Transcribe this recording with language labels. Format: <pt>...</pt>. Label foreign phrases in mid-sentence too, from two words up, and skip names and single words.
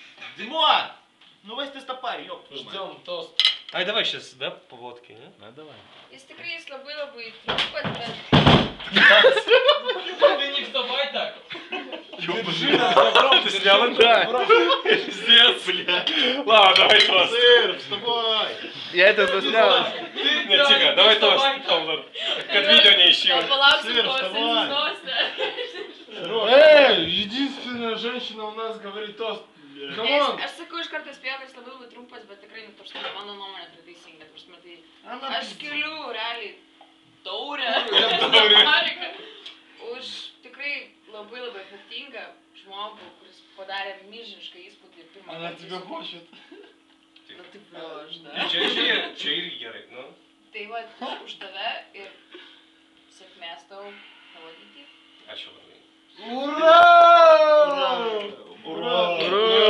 <ru>Димон! Ну весь стопарь, ёп. Ждем тост. Ай, давай сейчас, да, по водке, не? Ну давай.</ru> <lt>Jis tikrai jis labai trumpas, bet...</lt> <ru>Ты не вставай так. Ты снял, да? Пиздец, блядь. Ладно, давай тост. Сыр, вставай! Я это заснял. Нет, тихо, давай тост. Как видео не ищи. Сыр, вставай! Единственная женщина у нас говорит тост.</ru> <lt>Aš sakau iš karto spėjau, kad jis labai trumpas, bet tikrai, nu, tarsi, mano nuomonė tai teisinga. Tai aš skiliu, realiai, taurę. Už tikrai labai efektingą žmogų, kuris padarė milžinišką įspūdį pirmą kartą.</lt> <ru>Она тебя хочет.</ru> <lt>Nu, taip aš, da. Čia irgi gerai, nu. Tai va, už tave ir sėkmės tavo ateity. Ačiū labai.</lt> <ru>Ура! Ура! Ура!</ru>